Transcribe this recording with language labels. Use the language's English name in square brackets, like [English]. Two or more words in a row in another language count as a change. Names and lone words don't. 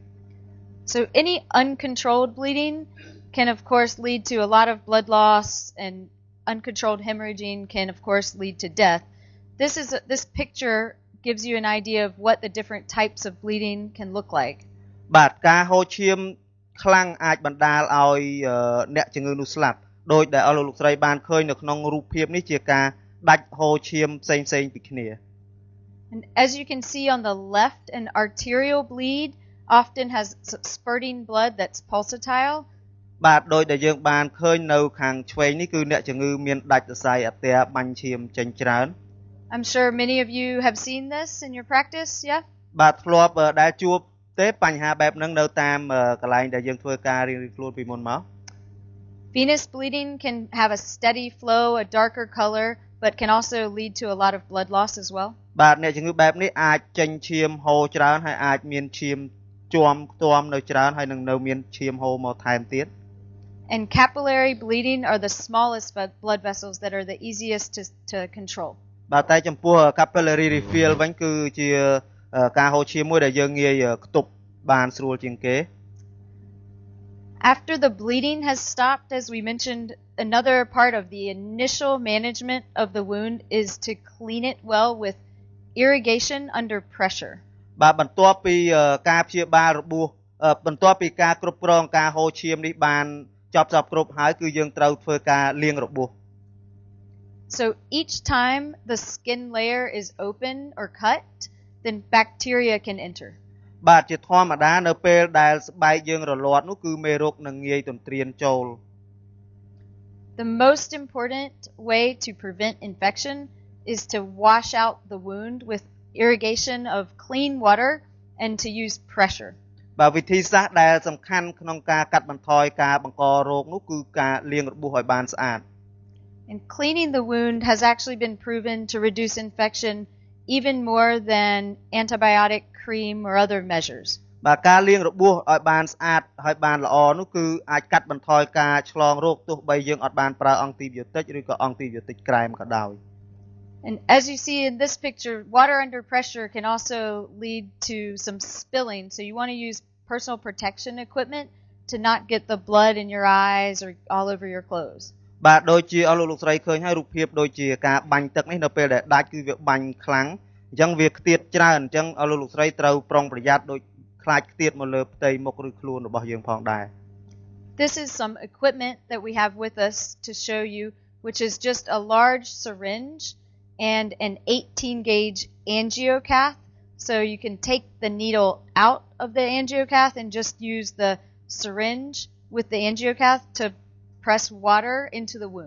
[English] So any uncontrolled bleeding can of course lead to a lot of blood loss, and uncontrolled hemorrhaging can of course lead to death. This picture gives you an idea of what the different types of bleeding can look like. [Khmer] បាទការហូរឈាមខ្លាំងអាចបណ្ដាលឲ្យអ្នកជំងឺនោះស្លាប់ដោយដែលអស់លោកស្រីបានឃើញនៅក្នុងរូបភាពនេះជាការដាច់ហូរឈាមផ្សេងៗពីគ្នា [English] And as you can see on the left, an arterial bleed often has spurting blood that's pulsatile. [Khmer] បាទដោយដែលយើងបានឃើញនៅខាងឆ្វេងនេះគឺអ្នកជំងឺមានដាច់សរសៃអាទែបាញ់ឈាមចេញច្រើន [English] I'm sure many of you have seen this in your practice, yeah? [Khmer] បាទធ្លាប់ដែលជួបទេបញ្ហាបែបហ្នឹងនៅតាមកន្លែងដែលយើងធ្វើការរៀងៗខ្លួនពីមុនមក [English] Venous bleeding can have a steady flow, a darker color, but can also lead to a lot of blood loss as well. [Khmer] បាទអ្នកជំងឺបែបនេះអាចចេញឈាមហូរច្រើនហើយអាចមានឈាមជាំខ្ទាំនៅច្រើនហើយនឹងនៅមានឈាមហូរមកថែមទៀត [English] And capillary bleeding are the smallest blood vessels that are the easiest to control. [Khmer] បាទតែចំពោះ [English] capillary refill [Khmer] វិញគឺជាការហូរឈាមមួយដែលយើងងាយខ្ទប់បានស្រួលជាងគេ [English] After the bleeding has stopped, as we mentioned, another part of the initial management of the wound is to clean it well with irrigation under pressure. [Khmer] បាទបន្ទាប់ពីការព្យាបាលរបួសបន្ទាប់ពីការគ្រប់គ្រងការហូរឈាមនេះបានចប់គ្រប់ហើយគឺយើងត្រូវធ្វើការលាងរបួស [English] So each time the skin layer is open or cut, then bacteria can enter. [Khmer] បាទជាធម្មតានៅពេលដែលស្បែកយើងរលាត់នោះគឺមេរោគនឹងងាយទន្ទ្រានចូល [English] The most important way to prevent infection is to wash out the wound with irrigation of clean water and to use pressure. [Khmer] បាទវិធីសាស្ត្រដែលសំខាន់ក្នុងការកាត់បន្ថយការបង្ករោគនោះគឺការលាងរបួសឲ្យបានស្អាត [English] And cleaning the wound has actually been proven to reduce infection even more than antibiotic cream or other measures. [Khmer] បាទការលាងរបួសឲ្យបានស្អាតហើយបានល្អនោះគឺអាចកាត់បន្ថយការឆ្លងរោគទោះបីយើងអត់បានប្រើអង់ទីប៊ីយោទិកឬក៏អង់ទីប៊ីយោទិកក្រែមក៏ដោយ [English] And as you see in this picture, water under pressure can also lead to some spilling. So you want to use personal protection equipment to not get the blood in your eyes or all over your clothes. [Khmer] បាទដូចជាអស់លោកស្រីឃើញហើយរូបភាពដូចជាការបាញ់ទឹកនេះនៅពេលដែលដាច់គឺវាបាញ់ខ្លាំងអញ្ចឹងវាខ្ទាតច្រើនអញ្ចឹងអស់លោកស្រីត្រូវប្រុងប្រយ័ត្នដូចខ្លាចខ្ទាតមកលើផ្ទៃមុខឬខ្លួនរបស់យើងផងដែរ [English] This is some equipment that we have with us to show you, which is just a large syringe and an 18-gauge angiocath. So you can take the needle out of the angiocath and just use the syringe with the angiocath to press water into the wound.